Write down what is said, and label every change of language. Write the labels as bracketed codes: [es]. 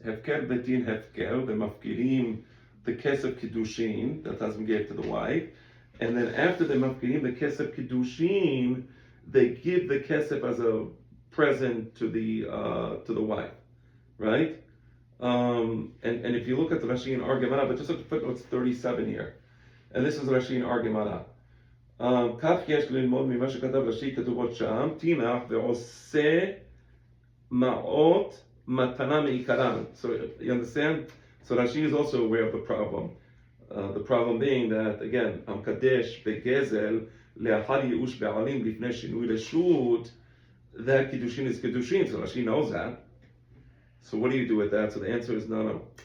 [he] Hefker betin hefker, [en] they're mafkirim the kesef kiddushin that husband gave to the wife, and then after they're mafkirim the kesef kiddushin, they give the kesef as a present to the wife, right? And if you look at the Rashi and Argemara, but just look at footnotes 37 here, and this is Rashi and Argemara. [he] כך יש ללמוד ממה שכתב רש"י כתובות שם, תינח ועושה מעות matana meikaran. [en] So you understand? So Rashi is also aware of the problem. The problem being that again, [he] kadesh begezel leachar yush be'alim lifnei shinui reshut. [en] That kiddushin is kiddushin. So Rashi knows that. So what do you do with that? So the answer is no.